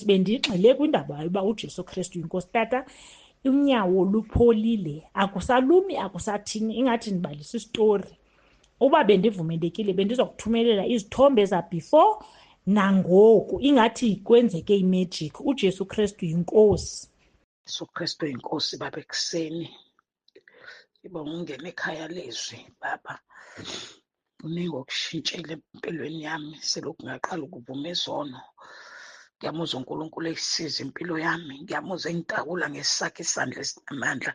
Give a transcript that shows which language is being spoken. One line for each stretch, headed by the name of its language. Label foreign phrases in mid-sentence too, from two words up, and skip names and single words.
Xhosa: Bendiyigxile kwindaba yayo uba uJesu Kristu yinkosi. Tata, unyawo lupholile, akusalumi, akusathini, ingathi ndibalisa isitori. Uba bendivumelekile bendizokuthumelela izithombe za-before nangoku, ingathi kwenzeke imagic. uJesu Kristu yinkosi. Jesu Kristu yinkosi.
Zulu: Baba, ekuseni ngibonga ungena ekhaya lezwi baba, uningi okushintshela empilweni yami. Selokhu ngaqala ukuvuma izono, ngiyamuzwa uNkulunkulu eyisiza impilo yami, ngiyamuzwa engidakula ngesakhe isandla esinamandla.